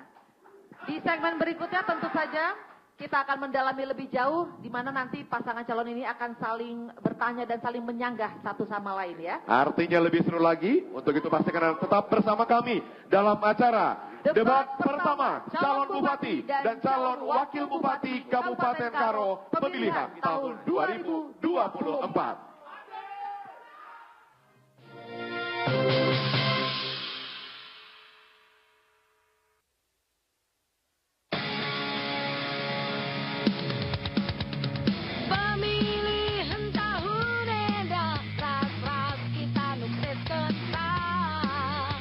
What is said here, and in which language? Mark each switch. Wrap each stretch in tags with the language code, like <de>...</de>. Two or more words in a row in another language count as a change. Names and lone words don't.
<id>Di segmen berikutnya tentu saja kita akan mendalami lebih jauh di mana nanti pasangan calon ini akan saling bertanya dan saling menyanggah satu sama lain ya. Artinya lebih seru lagi, untuk itu pastikan Anda tetap bersama kami dalam acara Debat pertama calon bupati dan calon wakil bupati Kabupaten Karo pemilihan tahun 2024.</id> <btx>Pemilihan tahun eda, ras-ras kita nuktes kentang.</btx>